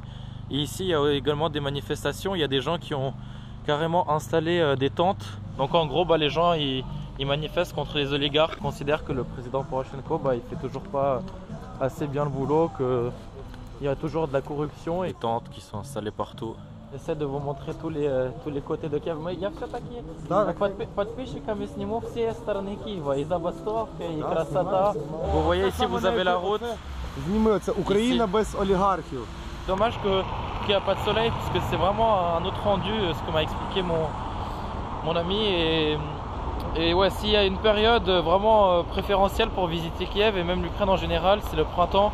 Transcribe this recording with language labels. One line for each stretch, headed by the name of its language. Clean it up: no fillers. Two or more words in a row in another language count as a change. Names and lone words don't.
French: Et ici il y a également des manifestations, il y a des gens qui ont carrément installé des tentes. Donc en gros bah, les gens ils manifestent contre les oligarques, ils considèrent que le président Poroshenko bah, il fait toujours pas assez bien le boulot, qu'il y a toujours de la corruption et des tentes qui sont installées partout. J'essaie de vous montrer tous les côtés de Kiev.
Russian: Mais я все-таки подписчиками сниму все стороны Киева, и забастовка, и красота.
French: Vous voyez ici, vous avez la route.
Ukrainian: Зніми, це Україна без олігархів.
French: Dommage qu'il n'y a pas de soleil, parce que c'est vraiment un autre rendu, ce que m'a expliqué mon ami. Et ouais, s'il y a une période vraiment préférentielle pour visiter Kiev et même l'Ukraine en général, c'est le printemps.